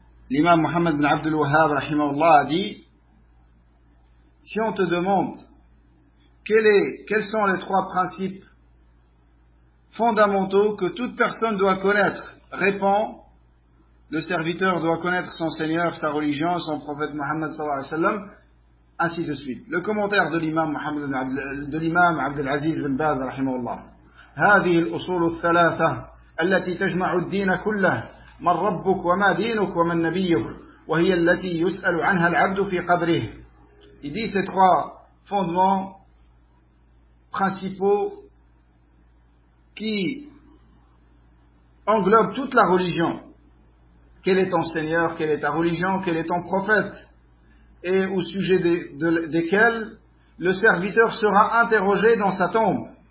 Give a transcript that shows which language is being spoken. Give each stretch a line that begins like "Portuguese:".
French: l'imam Mohammed bin Abdul Wahhab rahimahullah a dit, si on te demande quels sont les trois principes fondamentaux que toute personne doit connaître, répond, le serviteur doit connaître son Seigneur, sa religion, son prophète Mohammed sallallahu alayhi wa sallam, ainsi de suite. Le commentaire de l'imam Abdelaziz bin Baz rahimahullah.
Arabic: هذه الأصول الثلاثة التي تجمع الدين كله من ربك وما دينك ومن نبيك وهي التي يسأل عنها العبد في قبره.
French: Il dit ces trois fondements principaux qui englobent toute la religion. Quel est ton Seigneur? Quelle est ta religion? Quel est ton prophète? Et au sujet desquels le serviteur sera interrogé dans sa tombe.